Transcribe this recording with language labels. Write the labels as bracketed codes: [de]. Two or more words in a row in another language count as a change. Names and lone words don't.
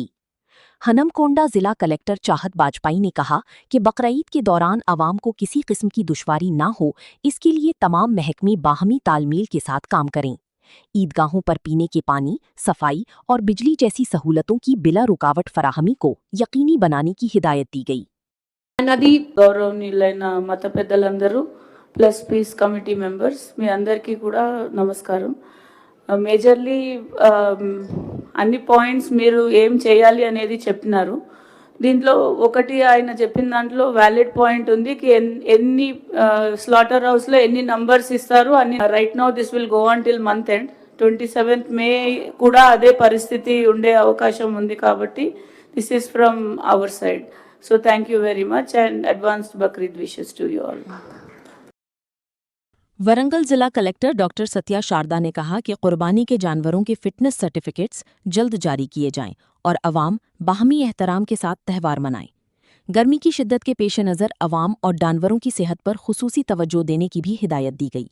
[ur] ہنمکنڈہ ضلع کلکٹر چاہت باجپائی نے کہا کہ بقرعید کے دوران عوام کو کسی قسم کی دشواری نہ ہو، اس کے لیے تمام محکمے باہمی تال میل کے ساتھ کام کریں. عیدگاہوں پر پینے کے پانی، صفائی اور بجلی جیسی سہولتوں کی بلا رکاوٹ فراہمی کو یقینی بنانے کی ہدایت دی گئی. [te] అన్నది గౌరవనీయులైన మత పెద్దలందరూ [en] plus peace committee members [te] మీ అందరికీ కూడా నమస్కారం. మేజర్లీ అన్ని పాయింట్స్ మీరు ఏం చేయాలి అనేది చెప్పినారు. దీంట్లో ఒకటి ఆయన చెప్పిన దాంట్లో [en] valid point [te] ఉంది కి ఎన్ని స్లాటర్ హౌస్లో ఎన్ని నంబర్స్ ఇస్తారు అని. [en] right now this will go on till month end 27th May [te] కూడా అదే పరిస్థితి ఉండే అవకాశం ఉంది కాబట్టి [en] this is from our side. so thank you very much and advanced Bakrid wishes to you all. [ur] ورنگل ضلع کلکٹر ڈاکٹر ستیہ شاردا نے کہا کہ قربانی کے جانوروں کے [en] fitness certificates [ur] جلد جاری کیے جائیں اور عوام باہمی احترام کے ساتھ تہوار منائیں. گرمی کی شدت کے پیش نظر عوام اور جانوروں کی صحت پر خصوصی توجہ دینے کی بھی ہدایت دی گئی.